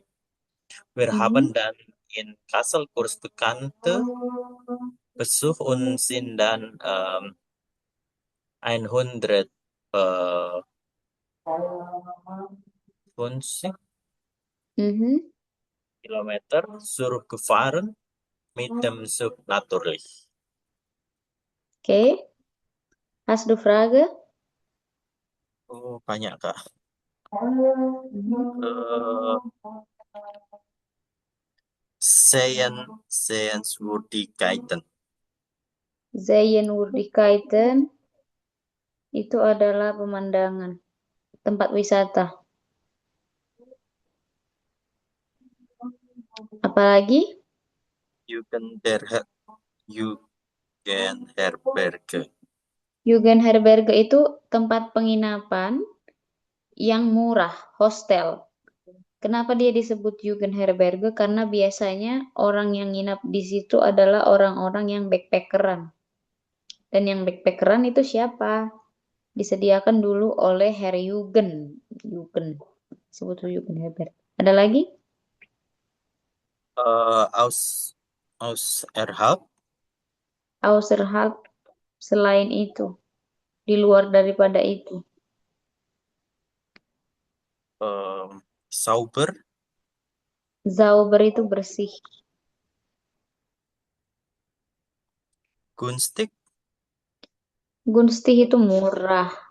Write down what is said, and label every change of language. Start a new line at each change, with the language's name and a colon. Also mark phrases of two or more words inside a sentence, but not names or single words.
German: Wir haben dann in Kassel kurz Bekannte besucht und sind dann 150 Mhm. Kilometer zurückgefahren mit dem Zug natürlich. Okay. Hast du Frage?
Indonesian: Oh, banyak Kak. Mhm.
German: Eh, Sehenswürdigkeiten.
Indonesian: Sehenswürdigkeiten itu adalah pemandangan, tempat wisata. Apalagi?
German: Jugendherberge. Jugendherberge.
Indonesian: Jugendherberge itu tempat penginapan yang murah, hostel. Kenapa dia disebut Jugendherberge? Karena biasanya orang yang nginap di situ adalah orang-orang yang backpackeran. Dan yang backpackeran itu siapa? Disediakan dulu oleh
German: Herr Jugend. Jugend.
Indonesian: Sebut Jugendherberge. Ada lagi?
German: Aus Erhalt.
Indonesian: Außerhalb selain itu. Di luar daripada itu.
German: Sauber.
Indonesian: Sauber itu bersih.
German: Günstig.
Indonesian: Gunstig itu murah.